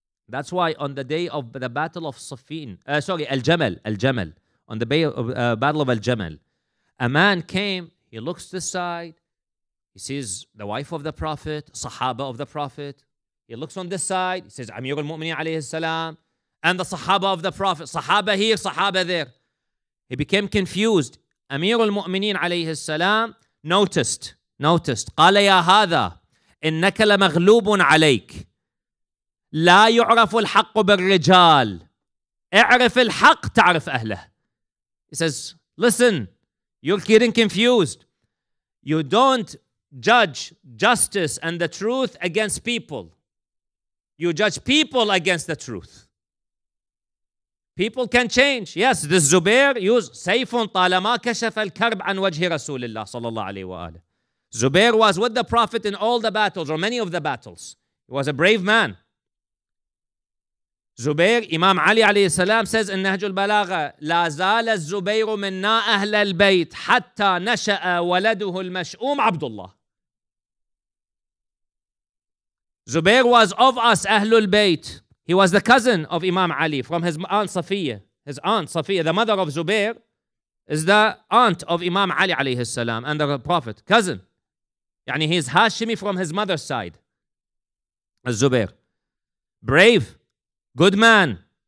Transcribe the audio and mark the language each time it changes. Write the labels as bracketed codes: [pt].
[en] That's why on the day of the battle of Siffin, Al-Jamal, on the battle of Al-Jamal, a man came, he looks to the side, he sees the wife of the Prophet, Sahaba of the Prophet. He looks on this side, he says, Amir al-Mu'mineen alayhi salam, and the Sahaba of the Prophet, Sahaba here, Sahaba there. He became confused. [ar] Amir al-Mu'mineen alayhi salam noticed, قال يا هذا إنك لمغلوب عليك لا يعرف الحق بالرجال اعرف الحق تعرف أهله. [en] He says, listen, you're getting confused. You don't judge justice and the truth against people. You judge people against the truth. People can change. Yes, this Zubair used [ar] سيف طالما كشف الكرب عن وجه رسول الله صلى الله عليه وآله. [en] Zubair was with the Prophet in all the battles, or many of the battles. He was a brave man. Zubair, Imam Ali alayhi salam says in Nahj al-Balaghah, [ar] لا زال الزبير منا أهل البيت حتى نشأ ولده المشؤوم عبد الله. [en] Zubair was of us, Ahlul Bayt. He was the cousin of Imam Ali from his aunt Safiya. His aunt Safiya, the mother of Zubair, is the aunt of Imam Ali alayhi salam and the Prophet. Cousin. Yani he is Hashimi from his mother's side. Zubair. Brave. Good man.